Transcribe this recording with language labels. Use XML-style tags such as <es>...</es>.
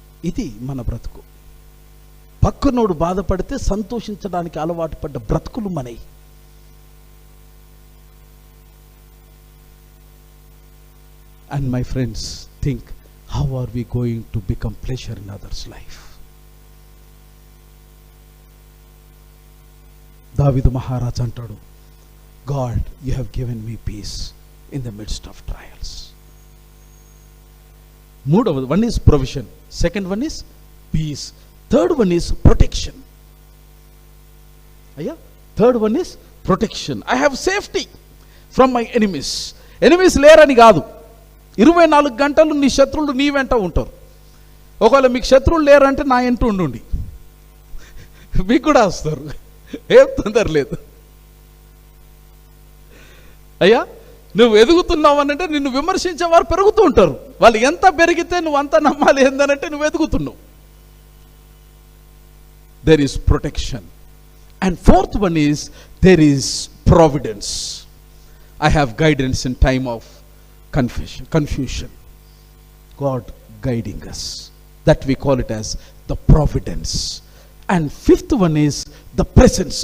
<te>ఇది మన బ్రతుకు. పక్కనోడు బాధపడితే సంతోషించడానికి అలవాటు పడ్డ బ్రతుకులు మనవి.</te> <en>And my friends, think, how are we going to become pleasure in others' life?</en> <te>దావీదు మహారాజ్ అంటాడు,</te> <en>God, you have given me peace in the midst of trials. మూడవది, one is provision, second one is peace, third one is protection. అయ్యా, third one is protection. I have safety from my enemies.</en> <te>Enemies లేరని కాదు, 24 గంటలు నీ శత్రువులు నీ వెంట ఉంటారు. ఒకవేళ మీకు శత్రువులు లేరంటే నా వెంట ఉండి మీకు కూడా వస్తారు, ఏం తొందర లేదు. అయ్యా, నువ్వు ఎదుగుతున్నావు అనంటే నిన్ను విమర్శించే వారు పెరుగుతూ ఉంటారు. వాళ్ళు ఎంత పెరిగితే నువ్వు అంత నమ్మాలి ఏందనంటే నువ్వు ఎదుగుతున్నావు.</te> <en>there is protection. And fourth one is, there is providence. I have guidance in time of confusion. God guiding us. That we call it as the providence. And fifth one is the presence.</en>